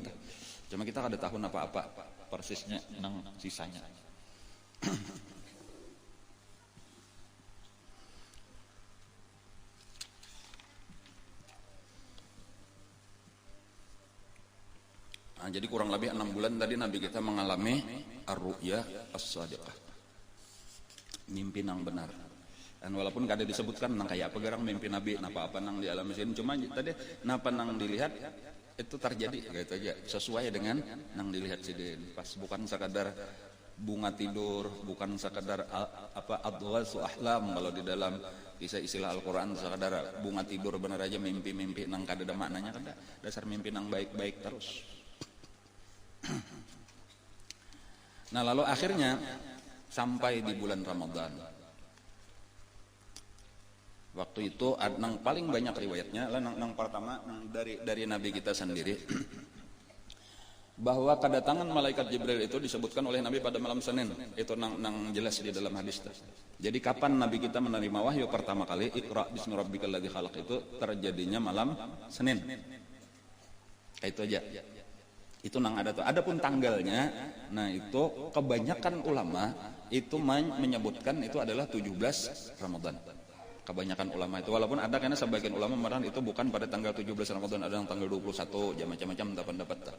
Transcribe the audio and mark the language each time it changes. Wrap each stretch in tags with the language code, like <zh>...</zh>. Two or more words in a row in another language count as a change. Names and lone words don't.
<bjn>Cuma kita ada tahun apa-apa persisnya nang sisanya.</bjn> <id>Nah, jadi kurang lebih 6 bulan tadi Nabi kita mengalami</id> <ar>ar-ru'ya as-shadiqah,</ar> <id>mimpi nang benar.</id> <bjn>Dan walaupun kada disebutkan nang kayak apa garang mimpi Nabi, napa apa nang dialami sini, cuma tadi napa nang dilihat itu terjadi gitu aja, sesuai dengan nang dilihat sidin.</bjn> <id>Pas bukan sekadar bunga tidur, bukan sekadar apa</id> <ar>adghasu ahlam</ar> <id>kalau di dalam istilah Al-Qur'an, sekadar bunga tidur bener aja mimpi-mimpi nang kada ada maknanya, kada. Dasar mimpi nang baik-baik terus. Nah, lalu akhirnya sampai di bulan Ramadan. Waktu itu nang paling banyak riwayatnya lah nang pertama dari Nabi kita sendiri bahwa kedatangan malaikat Jibril itu disebutkan oleh Nabi pada malam Senin. Itu nang jelas di dalam hadis. Jadi kapan Nabi kita menerima wahyu pertama kali,</id> <ar>Iqra bismi rabbikal ladzi khalaq,</ar> <id>itu terjadinya malam Senin. Itu aja. Itu nang ada tuh. Adapun tanggalnya, nah itu kebanyakan ulama itu menyebutkan itu adalah 17 Ramadan. Kebanyakan ulama itu, walaupun ada karena sebagian ulama mengatakan itu bukan pada tanggal 17 Ramadan, ada yang tanggal 21, macam-macam pendapat.</id>